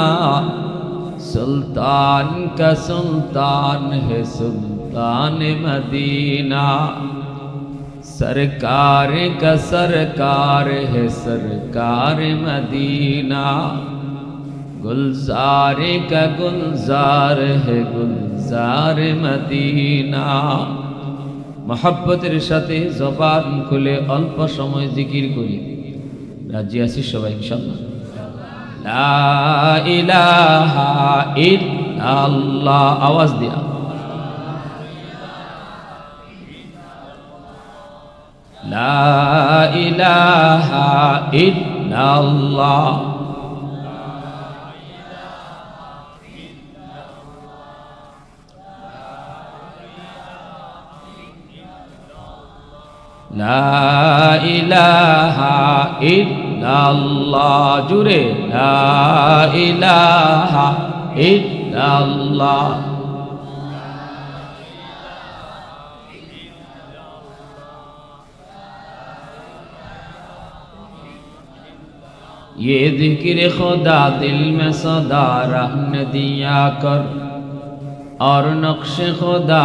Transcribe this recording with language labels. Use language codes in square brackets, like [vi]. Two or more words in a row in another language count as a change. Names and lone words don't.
[ur] سلطان کا سلطان ہے سلطان مدینہ سرکار کا سرکار ہے سرکار مدینہ گلزار کا گلزار ہے گلزار مدینہ [bn] محبতের সাথে জবান খুলে অল্প সময় জিকির করি রাজি আছি সবাই [ar] إن شاء الله لا إله إلا الله [bn] আওয়াজ দিয়া [ar] لا إله إلا الله لا إله إلا الله جرے لا إله إلا الله [ur] یہ ذکر خدا دل میں صدا رہنے دیا کر اور نقش خدا